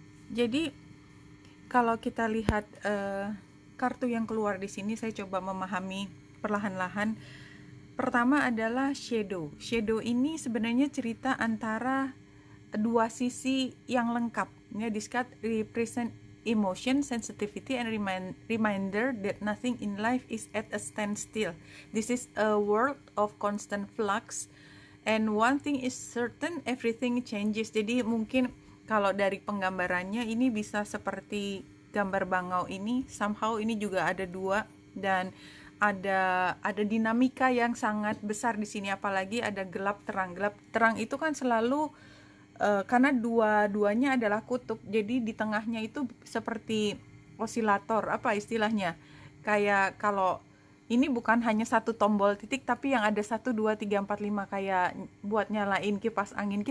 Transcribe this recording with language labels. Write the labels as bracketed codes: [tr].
[id] Jadi kalau kita lihat kartu yang keluar di sini, saya coba memahami perlahan-lahan. Pertama adalah shadow. Shadow ini sebenarnya cerita antara dua sisi yang lengkap. [en] Ya, this card represent emotion, sensitivity, and reminder that nothing in life is at a standstill. This is a world of constant flux, and one thing is certain, everything changes. [id] Jadi mungkin kalau dari penggambarannya ini bisa seperti gambar bangau ini, somehow ini juga ada dua, dan ada dinamika yang sangat besar di sini. Apalagi ada gelap terang. Gelap terang itu kan selalu karena dua-duanya adalah kutub, jadi di tengahnya itu seperti osilator, apa istilahnya, kayak kalau ini bukan hanya satu tombol titik tapi yang ada 1, 2, 3, 4, 5, kayak buat nyalain kipas angin.